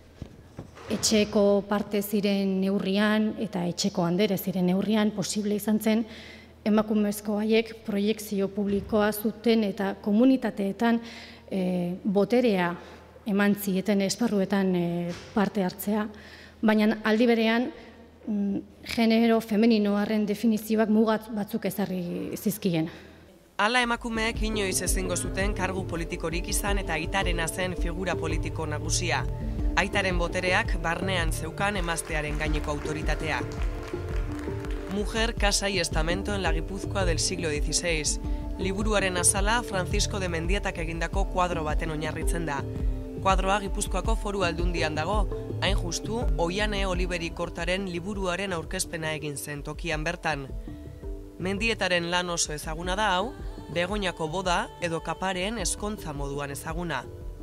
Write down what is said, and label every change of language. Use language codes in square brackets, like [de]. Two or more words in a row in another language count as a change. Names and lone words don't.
[eu] Horregatik, etxeko parte ziren neurrian eta etxeko handere ziren neurrian posible izan zen emakumezko haiek proiekzio publikoa zuten eta komunitateetan boterea eman zieten esparruetan parte hartzea, baina aldi berean genero femeninoaren definizioak mugat batzuk ezarri zizkien. Hala emakumeek inoiz ezingo zuten kargu politikorik izan eta aitarena zen figura politiko nagusia. Aitaren botereak barnean zeukan emaztearen gaineko autoritatea. Mujer, casa y estamento en la Guipúzcoa del siglo XVI. Liburuaren azala Francisco de Mendietak egindako kuadro baten oinarritzen da. Kuadroa Gipuzkoako Foru Aldundian dago, hain justu Oiane Oliveri Kortaren liburuaren aurkezpena egin zen tokian bertan. Mendietaren lan oso ezaguna da hau, Begoñako boda edo Kapareen ezkontza moduan ezaguna.